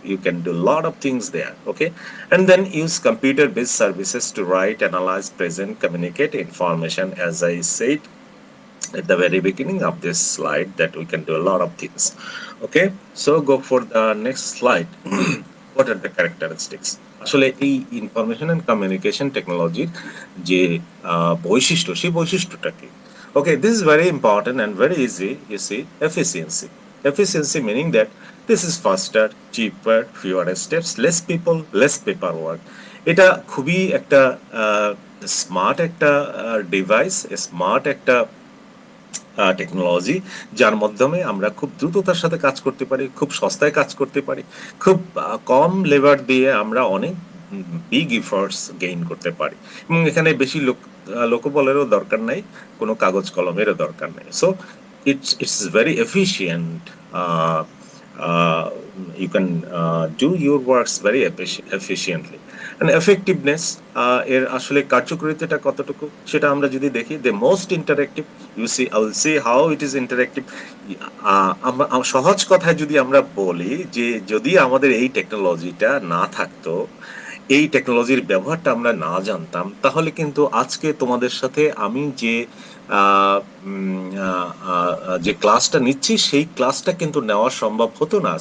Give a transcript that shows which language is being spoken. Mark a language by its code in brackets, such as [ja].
[en] You can do a lot of things there. Okay, and then use computer based services to write, analyze, present, communicate information, as I said at the very beginning of this slide, that we can do a lot of things. Okay, so go for the next slide. What are the characteristics? [bn] আসলে এই information and communication টেকনোলজির যে বৈশিষ্ট্য, সেই বৈশিষ্ট্যটা কি? [en] Okay, this is very important and very easy. You see efficiency, efficiency meaning that this is faster, cheaper, fewer steps, less people, less paper work. [bn] এটা খুবই একটা স্মার্ট একটা ডিভাইস, স্মার্ট একটা টেকনোলজি, যার মাধ্যমে আমরা খুব দ্রুততার সাথে কাজ করতে পারি, খুব সস্তায় কাজ করতে পারি, খুব কম লেবার দিয়ে আমরা অনেক বিগ এফর্টস গেইন করতে পারি, এবং এখানে বেশি লোকবলেরও দরকার নাই, কোনো কাগজ কলমেরও দরকার নেই। [en] So it's very efficient uh, you can do your works very efficiently. And effectiveness [bn] এর আসলে কার্যকারিতাটা কতটুকু সেটা আমরা যদি দেখি, [en] the most interactive, you see, I will say how it is interactive. [bn] আমরা সহজ কথায় যদি আমরা বলি যে যদি আমাদের এই টেকনোলজিটা না থাকতো, এই টেকনোলজির ব্যবহারটা আমরা না জানতাম, তাহলে কিন্তু আজকে তোমাদের সাথে আমি যে আহ, উম, আহ, আহ, যে ক্লাসটা নিচ্ছি সেই ক্লাসটা কিন্তু নেওয়া সম্ভব হতো না।